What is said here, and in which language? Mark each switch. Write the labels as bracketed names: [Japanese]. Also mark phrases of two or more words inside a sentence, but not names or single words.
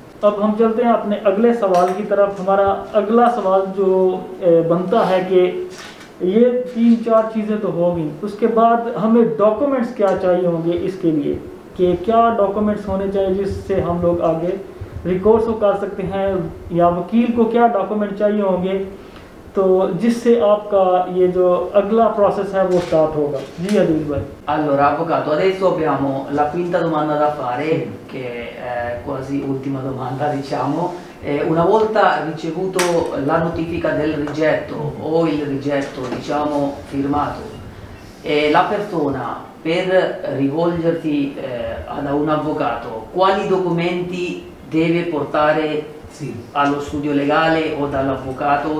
[Urdu] اب ہم چلتے ہیں اپنے اگلے سوال کی طرف۔ ہمارا اگلا سوال جو بنتا ہے کہ یہ 3-4 چیزیں تو ہوں گی، اس کے بعد ہمیں ڈاکیومنٹس کیا چاہیے ہوں گے اس کے لیے، کہ کیا ڈاکیومنٹس ہونے چاہئیں جس سے ہم لوگ آگے ریکورس کر سکتے ہیں، یا وکیل کو کیا ڈاکیومنٹ چاہیے ہوں گے، تو جس سے آپ کا یہ جو اگلا پروسیس ہے وہ سٹارٹ ہوگا. جی عدیل بھائی. [Italian] Allora, avvocato, adesso abbiamo la quinta domanda da fare, che è quasi ultima domanda, diciamo. Una volta ricevuto la notifica del rigetto o il rigetto, diciamo, firmato, la persona per rivolgersi ad un avvocato, quali documenti deve portare allo studio legale o dall'avvocato?